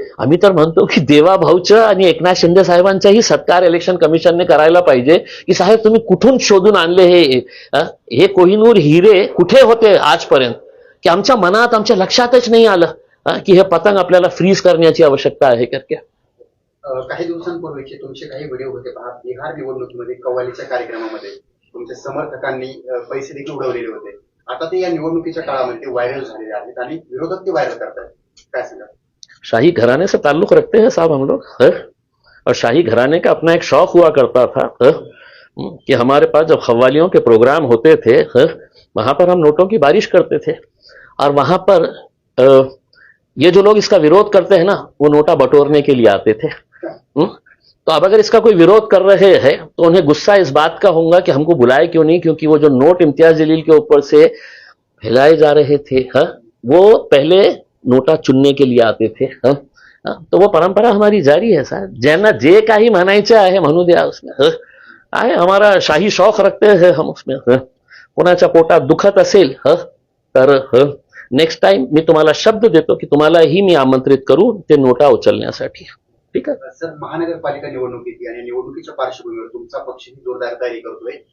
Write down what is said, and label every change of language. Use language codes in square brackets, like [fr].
[mr] आम्ही तर म्हणतो की देवाभाऊचं आणि एकनाथ शिंदे साहेबांचाही सत्कार इलेक्शन कमिशनने करायला पाहिजे की साहेब तुम्ही कुठून शोधून आणले हे कोहिनूर हिरे कुठे होते आजपर्यंत की आमच्या मनात आमच्या लक्षातच नाही आलं की हे पतंग आपल्याला फ्रीज करण्याची आवश्यकता आहे करके. काही दिवसांपूर्वीचे तुमचे काही व्हिडिओ होते पहा, बिहार निवडणुकीमध्ये कव्वालीच्या कार्यक्रमामध्ये तुमच्या समर्थकांनी पैसे देखील उडवलेले होते. आता ते या निवडणुकीच्या काळामध्ये ते व्हायरल झालेले आहेत आणि विरोधक ते व्हायरल करतात. काय सांगा? [hi] शाही घराने से ताल्लुक रखते हैं साहब हम लोग, और शाही घराने का अपना एक शौक हुआ करता था कि हमारे पास जब कव्वालियों के प्रोग्राम होते थे वहां पर हम नोटों की बारिश करते थे और वहां पर ये जो लोग इसका विरोध करते हैं ना वो नोटा बटोरने के लिए आते थे. तो अब अगर इसका कोई विरोध कर रहे हैं तो उन्हें गुस्सा इस बात का होगा कि हमको बुलाए क्यों नहीं, क्योंकि वो जो नोट इम्तियाज जलील के ऊपर से फैलाए जा रहे थे वो पहले नोटा चुनने के लिए आते थे. तो वो परंपरा हमारी जारी है साहब. [mr] ज्यांना जे काही म्हणायचं आहे म्हणू द्या उसमें आहे. [hi] हमारा शाही शौक रखते हैं हम उसमें. [mr] कोणाच्या पोटात दुखत असेल तर नेक्स्ट टाइम मी तुम्हाला शब्द देतो की तुम्हालाही मी आमंत्रित करू ते नोटा उचलण्यासाठी. ठीक आहे. सर, महानगरपालिका निवडणूक येते आणि निवडणुकीच्या पार्श्वभूमीवर तुमचा पक्षही जोरदार तयारी करतोय.